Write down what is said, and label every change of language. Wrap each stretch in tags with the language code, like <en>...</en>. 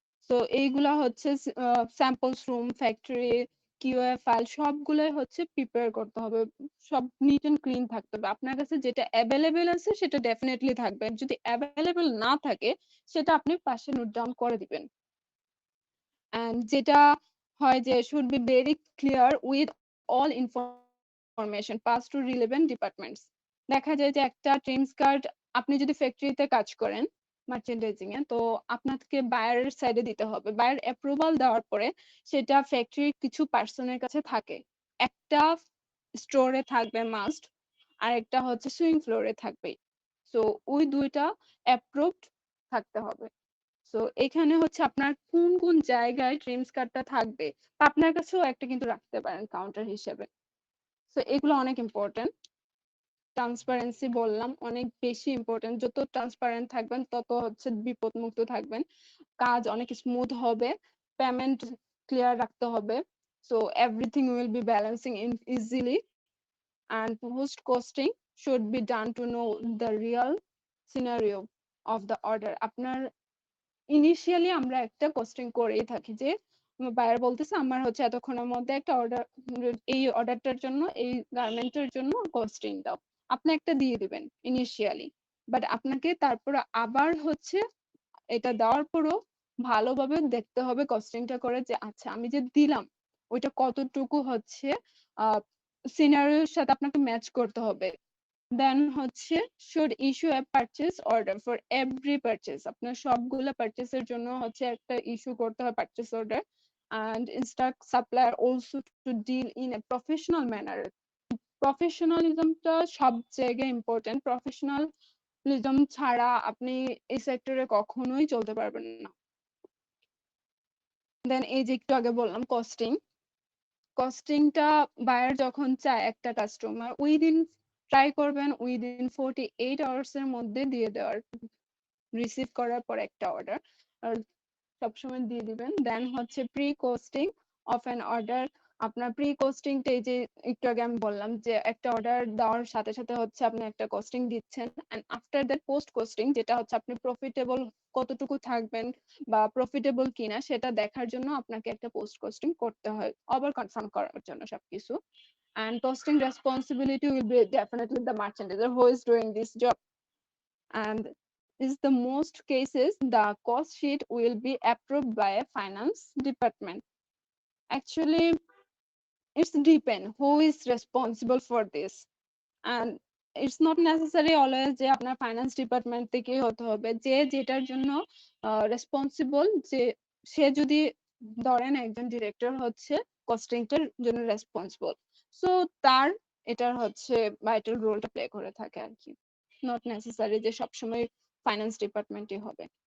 <bn>তো এইগুলা হচ্ছে samples room, factory, QA file সবগুলোই হচ্ছে প্রিপেয়ার করতে হবে, সব নিট এন্ড ক্লিন থাকতে হবে। আপনার কাছে যেটা অ্যাভেলেবেল আছে সেটা ডেফিনেটলি থাকবে, যদি অ্যাভেলেবেল না থাকে সেটা আপনি পাশে নোট ডাউন করে দিবেন।</bn> <en>and</en> <bn>যেটা হয় যে</bn> <en>Should be very clear with all information passed to relevant departments.</en> <bn>দেখা যায় যে একটা ট্রিমস কার্ড আপনি যদি ফ্যাক্টরিতে কাজ করেন মার্চেন্ডাইজিং এ, তো আপনাকে বায়ারের সাইডে দিতে হবে। বায়ার অ্যাপ্রুভাল দেওয়ার পরে সেটা ফ্যাক্টরির কিছু পার্সনের কাছে থাকে। একটা স্টোরে থাকবে মাস্ট, আর একটা হচ্ছে সুইং ফ্লোরে থাকবে। সো ওই দুইটা অ্যাপ্রুভড থাকতে হবে। সো এখানে হচ্ছে আপনার কোন কোন জায়গায় ট্রিমস কার্ডটা থাকবে, বা আপনার কাছেও একটা কিন্তু রাখতে পারেন কাউন্টার হিসেবে। সো এগুলো অনেক ইম্পর্টেন্ট। ট্রান্সপারেন্সি বললাম অনেক বেশি ইম্পর্টেন্ট। যত ট্রান্সপারেন্ট থাকবেন তত হচ্ছে বিপদমুক্ত থাকবেন, কাজ অনেক স্মুথ হবে, পেমেন্ট ক্লিয়ার রাখতে হবে।</bn> <en>So everything will be balancing in easily, and post costing should be done to know the real scenario of the order.</en> <bn>আপনার ইনিশিয়ালি আমরা একটা কস্টিং করেই থাকি যে বায়ার বলতেছে আমার হচ্ছে এতক্ষণের মধ্যে একটা অর্ডার, এই অর্ডারটার জন্য এই গার্মেন্টের জন্য কস্টিং দাও, আপনি একটা দিয়ে দিবেন ইনিশিয়ালি। বাট আপনাকে তারপর আবার হচ্ছে এটা দেওয়ার পরও ভালোভাবে দেখতে হবে কস্টিংটা করে যে আচ্ছা আমি যে দিলাম ওইটা কতটুকু হচ্ছে সিনারিওর সাথে আপনাকে ম্যাচ করতে হবে। দেন হচ্ছে</bn> <en>should issue a purchase order for every purchase,</en> <bn>আপনার সবগুলা পারচেসের জন্য হচ্ছে একটা ইস্যু করতে হয় purchase order.</bn> <en>and instruct supplier also to deal in a professional manner.</en> <bn>প্রফেশনালিজমটা সব জায়গায় ইম্পর্টেন্ট। প্রফেশনালিজম ছাড়া আপনি এই সেক্টরে কখনোই চলতে পারবেন না। দেন এই যে একটু আগে বললাম কস্টিং, কস্টিংটা বায়ার যখন চায় একটা কাস্টমার উইদিন ট্রাই করবেন উইদিন 48 আওয়ার্স এর মধ্যে দিয়ে দেওয়ার, রিসিভ করার পর একটা অর্ডার সবসময় দিয়ে দিবেন। দেন হচ্ছে pre costing of an order. আপনার প্রি কোস্টিংটা এই যে একটু আগে আমি বললাম যে একটা অর্ডার দেওয়ার সাথে সাথে হচ্ছে আপনি একটা কোস্টিং দিচ্ছেন,</bn> <en>and after that</en> <bn>post costing যেটা হচ্ছে আপনি প্রফিটেবল কতটুকু থাকবেন বা প্রফিটেবল কিনা সেটা দেখার জন্য আপনাকে একটা পোস্ট কোস্টিং করতে হয়, আবার কনফার্ম করার জন্য সবকিছু।</bn> <en>and costing responsibility will be definitely the merchandiser who is doing this job, and is the most cases the cost sheet will be approved by a finance department. Actually it's depend who is responsible for this, and it's not necessary always</en> <bn>যে আপনার finance department থেকেই হতে হবে। যে যেটার জন্য responsible, যে সে যদি ধরেন একজন ডিরেক্টর হচ্ছে কস্টিংটার জন্য রেসপন্সিবল, সো তার এটার হচ্ছে ভাইটাল রোলটা প্লে করে থাকে আর কি,</bn> <en>not necessary</en> <bn>যে সবসময় ফাইন্যান্স ডিপার্টমেন্টই হবে।</bn>